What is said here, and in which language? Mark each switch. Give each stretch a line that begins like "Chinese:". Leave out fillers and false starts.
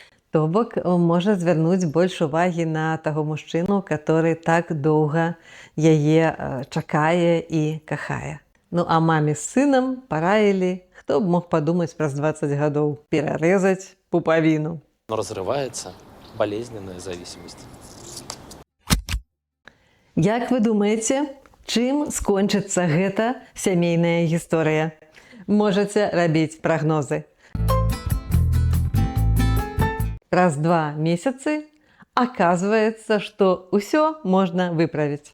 Belarusian: То бок можа звярнуць больш увагі на таго мужчыну,
Russian: который
Belarusian: так доўга яе чакае і кахае. Ну а маме з сынам параілі, хто б мог падумаць праз 20 гадоў, перарэзаць пупавіну.
Russian: Но разрывается болезненная зависимость.
Belarusian: Як вы думаеце, чым скончыцца гэта сямейная гісторыя? Можаце рабіць прагнозы. Праз 2 месяцы аказваецца, што ўсё можна выправіць.